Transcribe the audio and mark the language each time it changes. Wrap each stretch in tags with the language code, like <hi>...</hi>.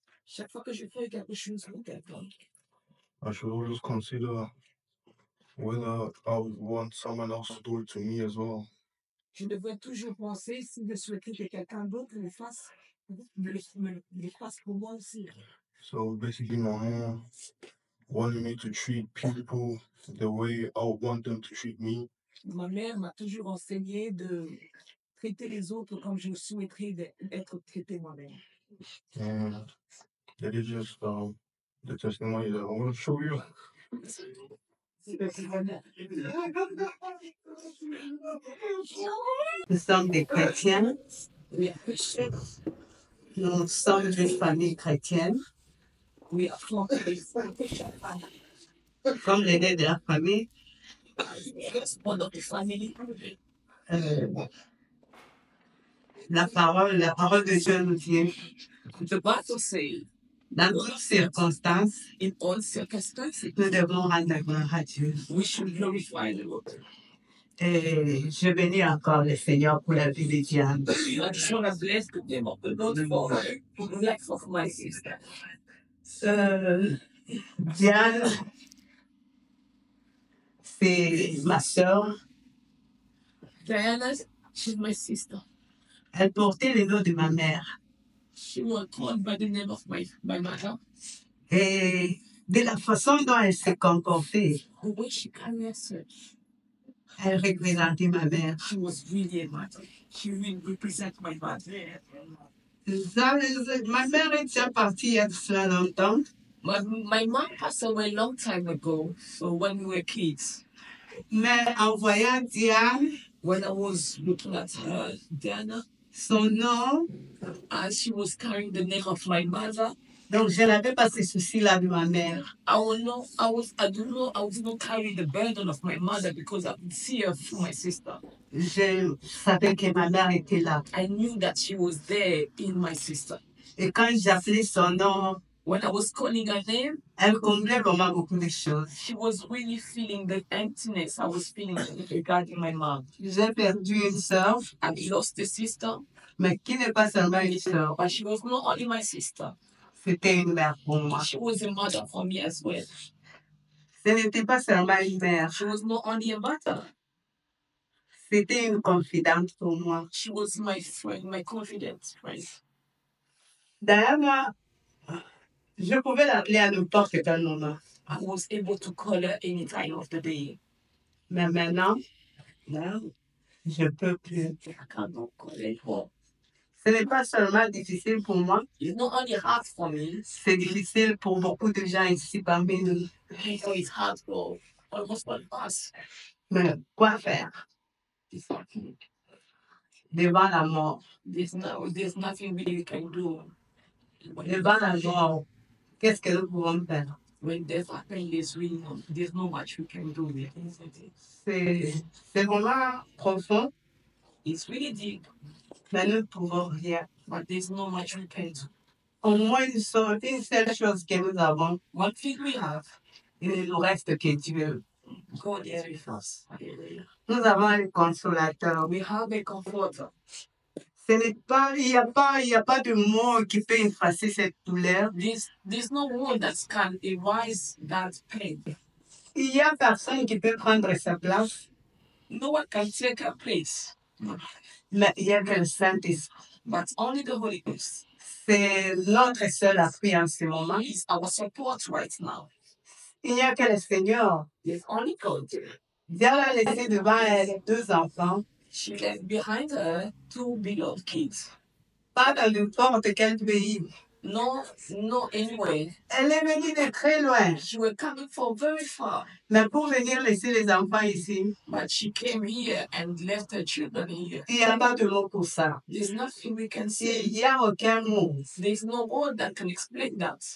<fr>Chaque fois que je fais quelque chose pour quelqu'un,</fr> <en>I should always consider whether I would want someone else to do it to me as well.</en> <fr>je devrais toujours penser si je souhaiterais que quelqu'un d'autre le fasse, le fasse pour moi aussi.</fr> <en>So basically, my mom wanted me to treat people the way I would want them to treat me.</en> <fr>Ma mère m'a toujours enseigné de traiter les autres comme je souhaiterais être traité moi-même.</fr> <en>And that is just the testimony that I want to show you.</en> <fr>Nous sommes des chrétiens. Nous sommes d'une famille chrétienne.</fr> <en>We are from</en> <fr>comme l'aîné de la famille.</fr> <en>just one of the family.</en> <fr>euh, la parole de Dieu nous dit,</fr> <en>The Bible says,</en> <fr>dans toutes circonstances,</fr> <en>in all circumstances,</en> <fr>nous devons rendre gloire à Dieu.</fr> <en>we should glorify the Lord.</en> <fr>Et je bénis encore le Seigneur pour la vie de Diane.</fr> <en>I just want to bless the name of the Lord for the life of my sister.</en> <fr>Diane, c'est ma sœur.</fr> <en>Diana, she's my sister.</en> <fr>Elle portait le nom de ma mère.</fr> <en>She was called by the name of my mother.</en> <fr>Et de la façon dont elle s'est comportée,</fr> <en>The way she carried herself,</en> <fr>elle représentait ma mère.</fr> <en>she was really a mother. She really represents my mother.</en> <fr>Ma mère est déjà partie il y a de cela longtemps.</fr> <en>My mom passed away a long time ago, so when we were kids.</en> <fr>Mais en voyant Diane,</fr> <en>When I was looking at her, Diana,</en> <fr>son nom,</fr> <en>as she was carrying the name of my mother,</en> <fr>donc je n'avais pas ce souci-là de ma mère.</fr> <en>I didn't carry the burden of my mother because I could see her through my sister.</en> <fr>Je savais que ma mère était là.</fr> <en>I knew that she was there in my sister.</en> <fr>Et quand j'appelais son nom,</fr> <en>When I was calling her name,</en> <fr>elle comblait vraiment beaucoup de choses.</fr> <en>she was really feeling the emptiness I was feeling regarding my mom.</en> <fr>J'ai perdu une sœur,</fr> <en>I lost a sister,</en> <fr>mais qui n'est pas seulement une sœur,</fr> <en>but she was not only my sister.</en> <fr>c'était une mère pour moi.</fr> <en>She was a mother for me as well.</en> <fr>Ce n'était pas seulement une mère,</fr> <en>She was not only a mother.</en> <fr>c'était une confidente pour moi.</fr> <en>She was my friend, my confident friend.</en> <fr>Diana, je pouvais l'appeler à n'importe quel moment.</fr> <en>I was able to call her any time of the day.</en> <fr>Mais maintenant,</fr> <en>Now,</en> <fr>je peux plus.</fr> <en>I cannot call her home.</en> <fr>Ce n'est pas seulement difficile pour moi,</fr> <en>It's not only hard for me,</en> <fr>c'est difficile pour beaucoup de gens ici parmi nous.</fr> <en>I know it's hard for almost all of us.</en> <fr>Mais quoi faire</fr> <en>It's hard.</en> <fr>devant la mort?</fr> <en>There's nothing really you can do.</en> <fr>Devant la mort, qu'est-ce que nous pouvons faire?</fr> <en>When death happens, there's no much we can do.</en> <fr>C'est vraiment profond,</fr> <en>It's really deep,</en> <fr>mais nous ne pouvons rien.</fr> <en>but there's no much we can do.</en> <fr>Au moins, une seule chose que nous avons,</fr> <en>One thing we have,</en> <fr>il ne nous reste que Dieu.</fr> <en>God is with us. Hallelujah.</en> <fr>Nous avons un consolateur.</fr> <en>We have a comforter.</en> <fr>Il n'y a pas de mot qui peut effacer cette douleur.</fr> <en>There's no word that can erase that pain.</en> <fr>Il n'y a personne qui peut prendre sa place,</fr> <en>No one can take her place,</en> <fr>mais il y a que le Saint-Esprit.</fr> <en>but only the Holy Ghost.</en> <fr>C'est notre seul appui en ce moment.</fr> <en>He's our support right now.</en> <fr>Il n'y a que le Seigneur.</fr> <en>There's only God.</en> <fr>Dieu a laissé devant elle 2 enfants,</fr> <en>She left behind her 2 beloved kids.</en> <fr>pas dans n'importe quel pays.</fr> <en>No, anywhere.</en> <fr>Elle est venue de très loin,</fr> <en>She was coming from very far,</en> <fr>mais pour venir laisser les enfants ici,</fr> <en>but she came here and left her children here.</en> <fr>il n'y a pas de mot pour ça.</fr> <en>There's nothing we can</en> <fr>Il</fr> <en>say.</en> <fr>n'y a aucun mot.</fr> <en>There's no word that can explain that.</en>